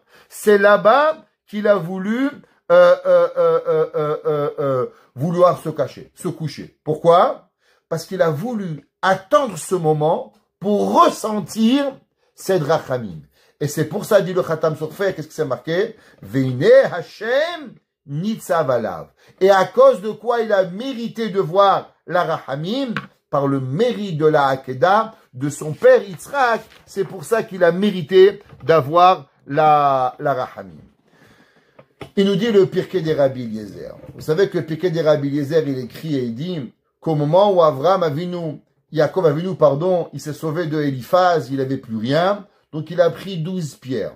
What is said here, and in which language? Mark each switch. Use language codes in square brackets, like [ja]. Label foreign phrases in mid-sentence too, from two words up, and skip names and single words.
[fr] C'est là-bas qu'il a voulu vouloir se cacher, se coucher. Pourquoi? Parce qu'il a voulu attendre ce moment pour ressentir cette rachamim. Et c'est pour ça, dit le Khatam Sofer, qu'est-ce que c'est marqué? [he] והנה השם נצב עליו. [fr] Et à cause de quoi il a mérité de voir la rachamim? Par le mérite de la Hakeda, de son père Yitzhak. C'est pour ça qu'il a mérité d'avoir la rachamim. Il nous dit le Pirkei des Rabbi Eliezer. Vous savez que le Pirkei des Rabbi Eliezer, il écrit et il dit qu'au moment où Yaakov Avinu, il s'est sauvé de Eliphaz, il n'avait plus rien, donc il a pris 12 pierres.